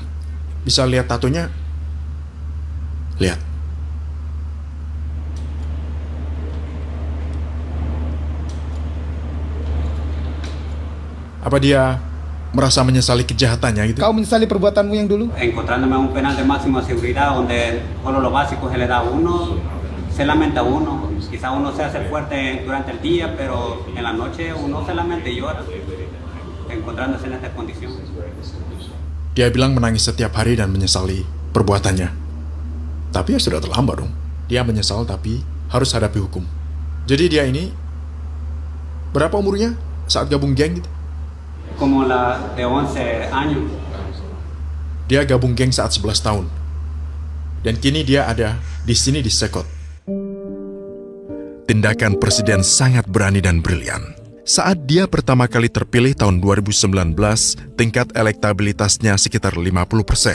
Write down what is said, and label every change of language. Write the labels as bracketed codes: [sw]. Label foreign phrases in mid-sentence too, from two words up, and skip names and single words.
[id] Bisa lihat tatonya? Lihat. Apa dia merasa menyesali kejahatannya gitu? Kau menyesali perbuatanmu yang dulu? [es] Encontrándome a un penal de máxima seguridad donde solo lo básico se le da a uno, se lamenta uno, quizá uno se hace fuerte durante el día, pero en la noche uno se lamenta y llora, encontrándose en esta condición. [id] Dia bilang menangis setiap hari dan menyesali perbuatannya. Tapi ya sudah terlambat dong. Dia menyesal tapi harus hadapi hukum. Jadi dia ini berapa umurnya saat gabung geng gitu? [es] Como la de 11 años. [id] Dia gabung geng saat 11 tahun. Dan kini dia ada di sini di Sekot. Tindakan presiden sangat berani dan brilian. Saat dia pertama kali terpilih tahun 2019, tingkat elektabilitasnya sekitar 50%.